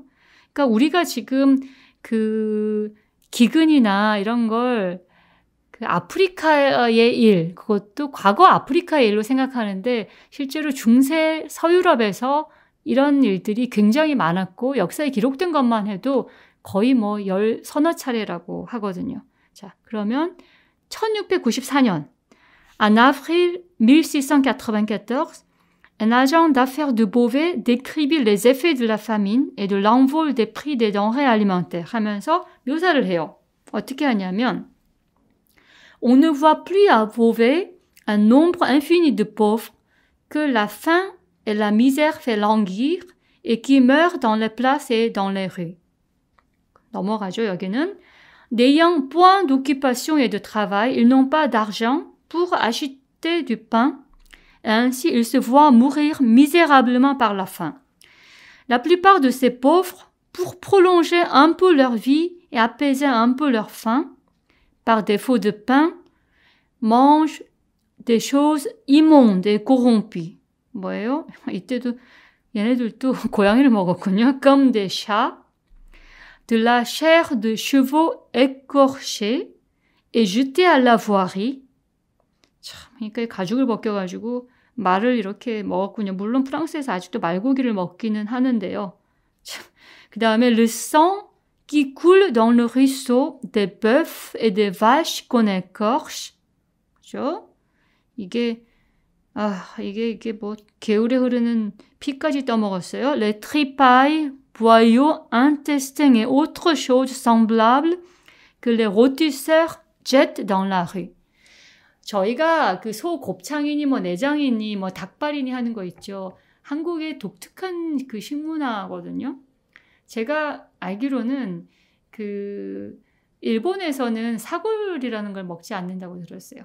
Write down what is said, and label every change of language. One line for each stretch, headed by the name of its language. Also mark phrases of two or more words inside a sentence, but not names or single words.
Korean: 그러니까 우리가 지금 기근이나 이런 걸 아프리카의 일, 그것도 과거 아프리카의 일로 생각하는데 실제로 중세 서유럽에서 이런 일들이 굉장히 많았고 역사에 기록된 것만 해도 거의 뭐 서너 차례라고 하거든요. 자, 그러면 1694년,
French: en avril 1694, un agent d'affaires de Beauvais décrivit les effets de la famine et de l'envol des prix des denrées alimentaires
Korean: 하면서 묘사를 해요. 어떻게 하냐면
French: On ne voit plus à Beauvais un nombre infini de pauvres que la faim et la misère fait languir et qui meurent dans les places et dans les rues.
Korean: 넘어가죠, 여기는.
French: N'ayant point d'occupation et de travail, ils n'ont pas d'argent pour acheter du pain et ainsi ils se voient mourir misérablement par la faim. La plupart de ces pauvres, pour prolonger un peu leur vie et apaiser un peu leur faim, par défaut de pain, mangent des choses immondes et corrompues.
Korean: 뭐예요? 이때도 얘네들도 고양이를 먹었군요.
French: Comme des chats, de la chair de chevaux écorchés et jetés à la voirie,
Korean: 참, 그러니까 가죽을 벗겨가지고 말을 이렇게 먹었군요. 물론 프랑스에서 아직도 말고기를 먹기는 하는데요. 그 다음에
French: le sang qui coule dans le ruisseau des bœufs et des vaches qu'on écorche.
Korean: 그죠? 이게 뭐 개울에 흐르는 피까지 떠먹었어요.
French: Les tripailles, boyaux, intestins et autres choses semblables que les rôtisseurs jettent dans la rue.
Korean: 저희가 그 소 곱창이니 뭐 내장이니 뭐 닭발이니 하는 거 있죠. 한국의 독특한 그 식문화거든요. 제가 알기로는 그 일본에서는 사골이라는 걸 먹지 않는다고 들었어요.